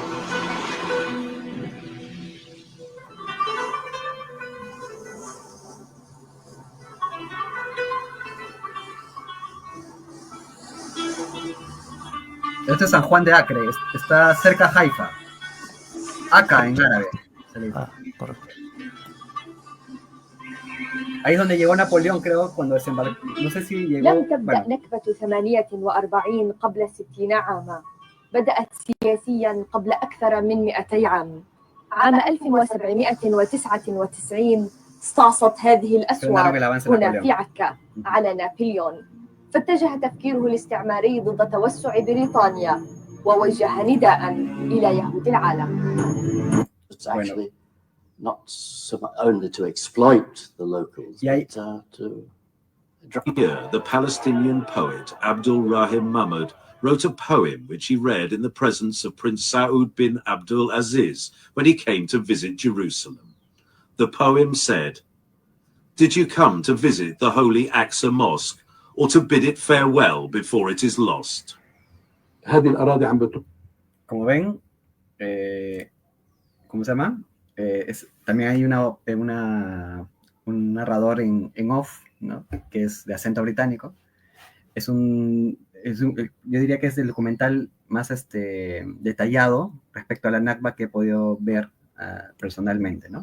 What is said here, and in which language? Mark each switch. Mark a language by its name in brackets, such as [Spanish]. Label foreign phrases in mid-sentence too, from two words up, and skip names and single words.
[Spanish] Este es San Juan de Acre, está cerca de Haifa. Acá en árabe. Se le dice. Correcto. Ahí es donde llegó Napoleón, creo, cuando desembarcó. No sé si llegó. [Arabic] لم تبدأ نكبة 48 قبل 60 عاما. بدأت سياسيا قبل أكثر من 200 عام. عام 1799 استعصت هذه الأسوار هنا في عكا على نابليون، فاتجه تفكيره الاستعماري ضد توسع بريطانيا ووجه نداء إلى يهود العالم. [English] Not so much only to exploit the locals, but to... Here, the Palestinian poet Abdul Rahim Mahmoud wrote a poem which he read in the presence of Prince Saud bin Abdul Aziz when he came to visit Jerusalem. The poem said, "Did you come to visit the holy Aqsa Mosque or to bid it farewell before it is lost?" [Spanish] Como ven, ¿cómo se llama? También hay un narrador en off, ¿no? Que es de acento británico. Yo diría que es el documental más detallado respecto a la Nakba que he podido ver personalmente, ¿no?